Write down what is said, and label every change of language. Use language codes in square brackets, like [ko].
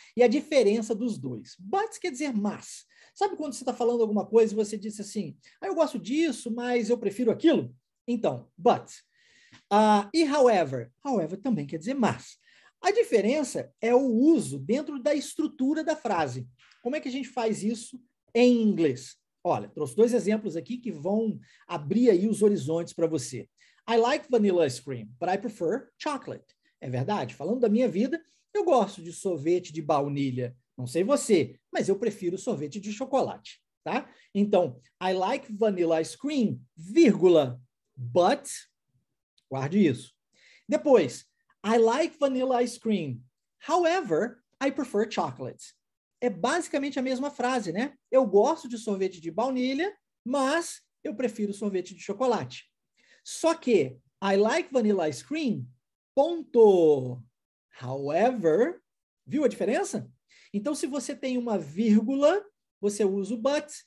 [pt] E a diferença dos dois. But quer dizer mas. Sabe quando você está falando alguma coisa e você disse assim, eu gosto disso, mas eu prefiro aquilo? Então, but. E however? However também quer dizer mas. A diferença é o uso dentro da estrutura da frase. Como é que a gente faz isso em inglês? Olha, trouxe 2 exemplos aqui que vão abrir aí os horizontes para você. [en] I like vanilla ice cream, but I prefer chocolate. [pt] É verdade? Falando da minha vida, eu gosto de sorvete de baunilha. Não sei você, mas eu prefiro sorvete de chocolate, tá? Então, [en] I like vanilla ice cream, [pt] vírgula, but, guarde isso. [en] Depois, I like vanilla ice cream. However, I prefer chocolate. [pt] É basicamente a mesma frase, né? Eu gosto de sorvete de baunilha, mas eu prefiro sorvete de chocolate. Só que [en] I like vanilla ice cream, ponto. [pt] However, viu a diferença? Então, se você tem uma vírgula, você usa o but.